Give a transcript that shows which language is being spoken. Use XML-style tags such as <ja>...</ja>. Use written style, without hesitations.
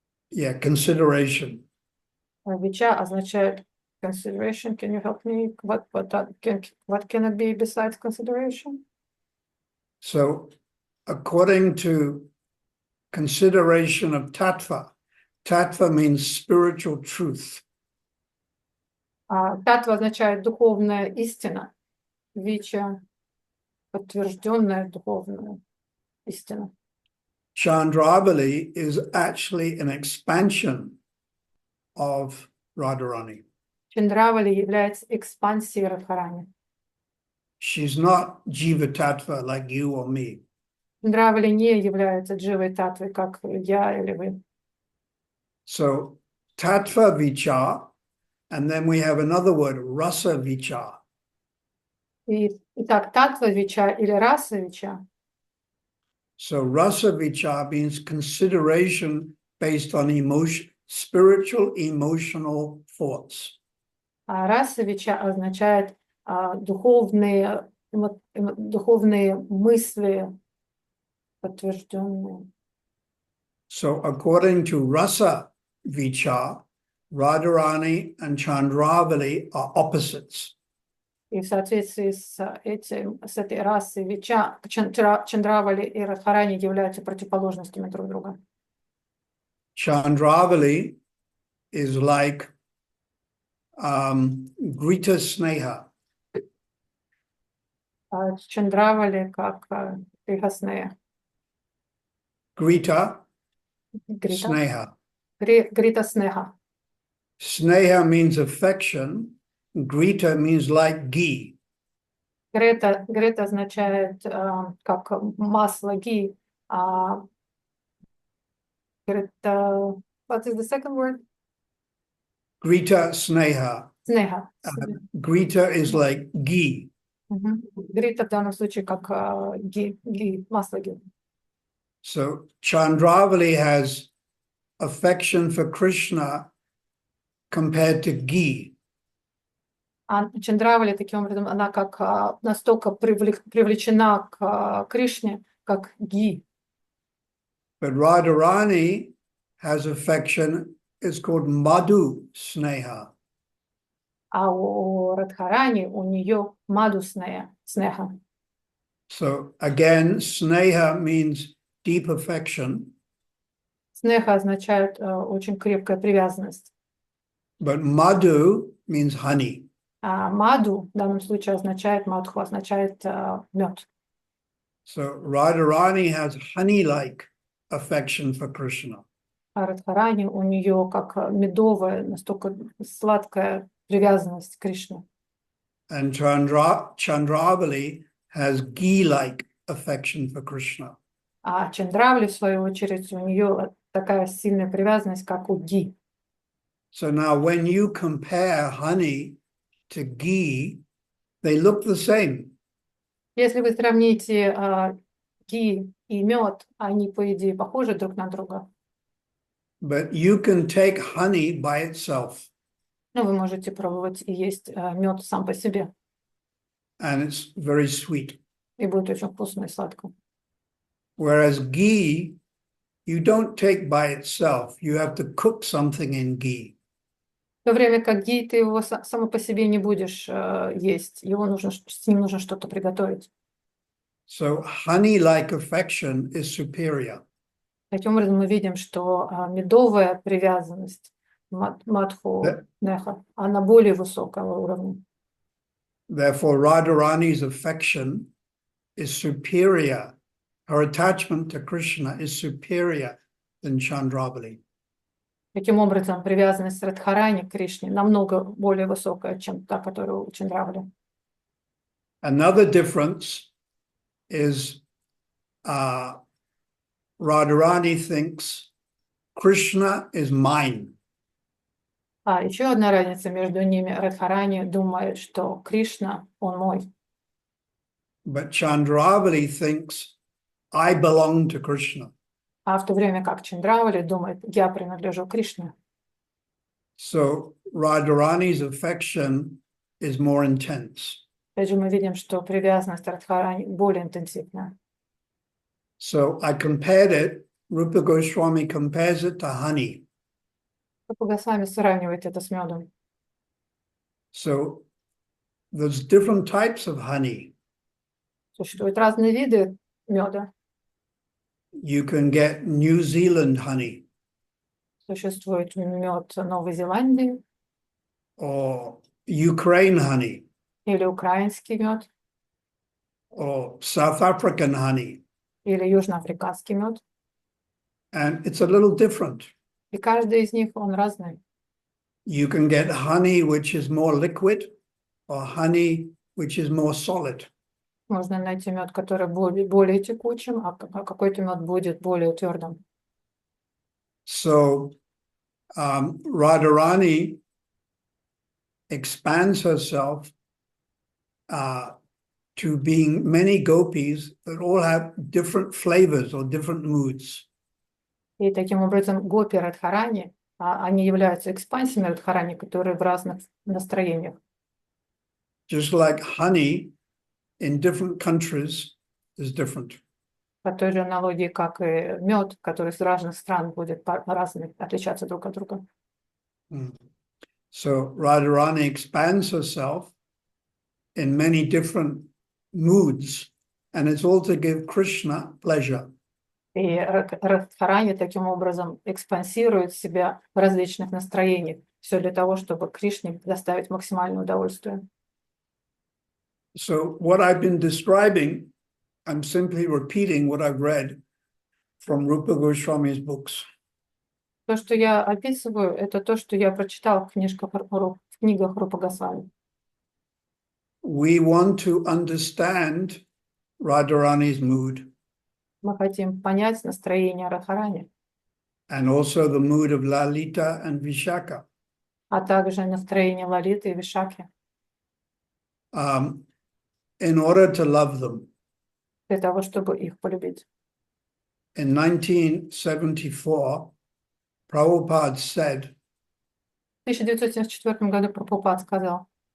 <en>Yeah, consideration.</en> <ru>Вича означает consideration.</ru> <en>Can you help me? What can it be besides consideration? So according to consideration of Tattva, Tattva means spiritual truth.</en> <ru>Татва означает духовная истина. Вича подтвержденная духовная истина.</ru> <en>Chandravali is actually an expansion of Radharani.</en> <ru>Чандравали является экспансией Радхарани.</ru> <en>She's not Jiva Tattva like you or me.</en> <ru>Чандравали не является дживой татвой, как я или вы.</ru> <en>So Tattva Vichar, and then we have another word, Rasa Vichar.</en> <ru>Итак, татва вича или раса вича.</ru> <en>So Rasa Vichar means consideration based on emotion, spiritual emotional thoughts.</en> <ru>А раса вича означает духовные мысли, подтвержденные.</ru> <en>So according to Rasa Vichar, Radharani and Chandravali are opposites.</en> <ru>И в соответствии с этой расой вича, Чандравали и Радхарани являются противоположностями друг друга.</ru> <en>Chandravali is like Grita Sneha.</en> <ru>Чандравали как Грихаснея.</ru> <en>Grita</en> <ru>Грита</ru> <en>Sneha.</en> <ru>Грита Снеха.</ru> <en>Sneha means affection. Grita means like ghee.</en> <ru>Грета означает как масло ги.</ru> <en>Грета, what is the second word? Grita Sneha.</en> <ru>Снеха.</ru> <en>Grita is like ghee.</en> <ru>Грита в данном случае как ги, масло ги.</ru> <en>So Chandravali has affection for Krishna compared to ghee.</en> <ru>А Чандравали, таким образом, она как настолько привлечена к Кришне, как ги.</ru> <en>But Radharani has affection, it's called Madhu Sneha.</en> <ru>А у Радхарани, у нее маду снеха.</ru> <en>So again, Sneha means deep affection.</en> <ru>Снеха означает очень крепкая привязанность.</ru> <en>But Madhu means honey.</en> <ru>А маду в данном случае означает, мадху означает мед.</ru> <en>So Radharani has honey-like affection for Krishna.</en> <ru>А Радхарани, у нее как медовая, настолько сладкая привязанность к Кришне.</ru> <en>And Chandravali has ghee-like affection for Krishna.</en> <ru>А Чандравали, в свою очередь, у нее такая сильная привязанность, как у ги.</ru> <en>So now when you compare honey to ghee, they look the same.</en> <ru>Если вы сравните ги и мед, они, по идее, похожи друг на друга.</ru> <en>But you can take honey by itself.</en> <ru>Но вы можете пробовать и есть мед сам по себе.</ru> <en>And it's very sweet.</en> <ru>И будет очень вкусно и сладко.</ru> <en>Whereas ghee, you don't take by itself. You have to cook something in ghee.</en> <ru>В то время как ги, ты его само по себе не будешь есть. С ним нужно что-то приготовить.</ru> <en>So honey-like affection is superior.</en> <ru>Таким образом, мы видим, что медовая привязанность мадху неха, она более высокого уровня.</ru> <en>Therefore, Radharani's affection is superior. Her attachment to Krishna is superior than Chandravali.</en> <ru>Таким образом, привязанность Радхарани к Кришне намного более высокая, чем та, которая у Чандравали.</ru> <en>Another difference is Radharani thinks Krishna is mine.</en> <ru>А еще одна разница между ними. Радхарани думает, что Кришна, он мой.</ru> <en>But Chandravali thinks I belong to Krishna.</en> <ru>А в то время как Чандравали думает, я принадлежу Кришне.</ru> <en>So Radharani's affection is more intense.</en> <ru>Опять же, мы видим, что привязанность Радхарани более интенсивная.</ru> <en>So I compared it, Rupa Goswami compares it to honey.</en> <ru>Госвами сравнивает это с медом.</ru> <en>So there's different types of honey.</en> <ru>Существуют разные виды меда.</ru> <en>You can get New Zealand honey</en> <ru>Существует мед Новой Зеландии</ru> <en>or Ukraine honey</en> <ru>или украинский мед,</ru> <en>or South African honey.</en> <ru>или южноафриканский мед.</ru> <en>And it's a little different.</en> <ru>И каждый из них, он разный.</ru> <en>You can get honey which is more liquid or honey which is more solid.</en> <ru>Можно найти мед, который более текучим, а какой-то мед будет более твердым.</ru> <en>So Radharani expands herself to being many gopis that all have different flavors or different moods.</en> <ru>И таким образом гопи Радхарани, они являются экспансиями Радхарани, которые в разных настроениях.</ru> <en>Just like honey in different countries is different.</en> <ru>По той же аналогии, как и мед, который из разных стран будет по-разному отличаться друг от друга.</ru> <en>So Radharani expands herself in many different moods, and it's all to give Krishna pleasure.</en> <ru>И Радхарани таким образом экспансирует себя в различных настроениях. Все для того, чтобы Кришне доставить максимальное удовольствие.</ru> <en>So what I've been describing, I'm simply repeating what I've read from Rupa Goswami's books.</en> <ru>То, что я описываю, это то, что я прочитал в книгах Рупа Госвами.</ru> <en>We want to understand Radharani's mood.</en> <ru>Мы хотим понять настроение Радхарани,</ru> <en>And also the mood of Lalita and Vishaka.</en> <ru>а также настроение Лалиты и Вишаки,</ru> <en>In order to love them.</en> <ru>для того, чтобы их полюбить.</ru> <en>In 1974, Prabhupada said,</en> <ru>В 1974 году Прабхупад сказал,</ru>